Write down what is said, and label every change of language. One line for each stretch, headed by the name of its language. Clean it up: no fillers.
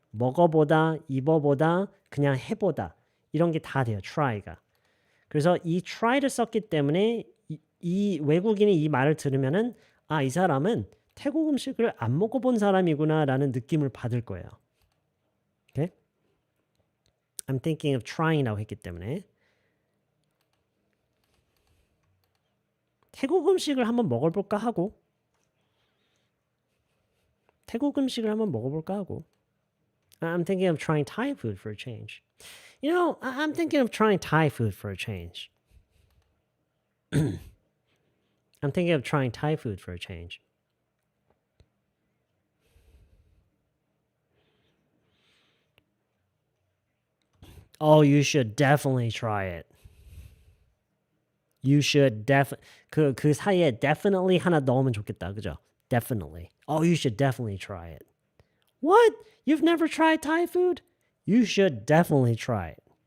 Korean: 먹어보다, 입어보다, 그냥 해보다. 이런 게 다 돼요. try가. 그래서 이 try를 썼기 때문에 이 외국인이 이 말을 들으면은 아, 이 사람은 태국 음식을 안 먹어본 사람이구나라는 느낌을 받을 거예요. 오케이?
English: I'm thinking of trying
Korean: 이라고 했기 때문에 태국 음식을 한번 먹어볼까 하고 태국 음식을 한번 먹어볼까 하고
English: I'm thinking of trying Thai food for a change. You know, I'm thinking of trying Thai food for a change. I'm thinking of trying Thai food for a change. Oh, you should definitely try it. You should
Korean: 그 사이에 definitely 하나 넣으면 좋겠다. 그죠? Definitely.
English: Oh, you should definitely try it. What? You've never tried Thai food? You should definitely try it.